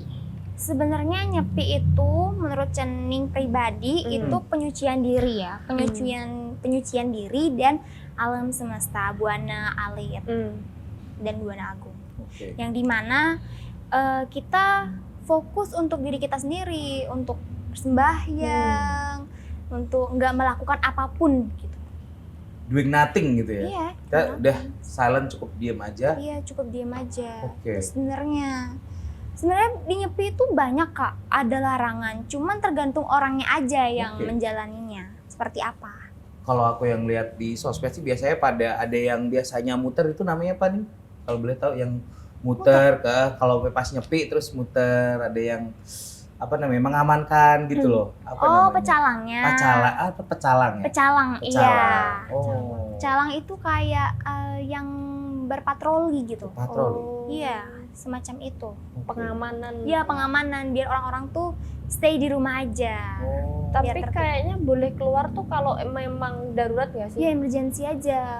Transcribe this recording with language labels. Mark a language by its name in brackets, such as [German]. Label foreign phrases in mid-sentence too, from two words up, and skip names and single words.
[Indonesian] Sebenarnya nyepi itu menurut Cening pribadi itu penyucian diri ya, penyucian diri dan alam semesta, buana alit dan buana agung. Oke. Yang dimana kita fokus untuk diri kita sendiri, untuk sembahyang, untuk nggak melakukan apapun gitu. [English] Doing nothing [Indonesian] gitu ya. Iya. Kita udah silent, cukup diem aja. Iya, cukup diam aja. Oke. Sebenarnya di nyepi itu banyak kak, ada larangan. Cuman tergantung orangnya aja yang Oke. menjalaninya. Seperti apa? Kalau aku yang lihat di sosmed sih biasanya ada yang biasanya muter itu namanya apa nih? Kalau boleh tahu yang muter ke kalau pas nyepi terus muter, ada yang apa namanya mengamankan gitu loh. Apa Oh, namanya? pecalangnya. Pecalang ya? Pecalang, iya. Pecalang. Oh. Pecalang itu kayak yang berpatroli gitu. Patroli. Iya, semacam itu. Oke. Pengamanan. Iya, pengamanan biar orang-orang tuh stay di rumah aja. Oh. Tapi biar tertib. kayaknya boleh keluar tuh kalau memang darurat nggak sih? Iya, emergency aja.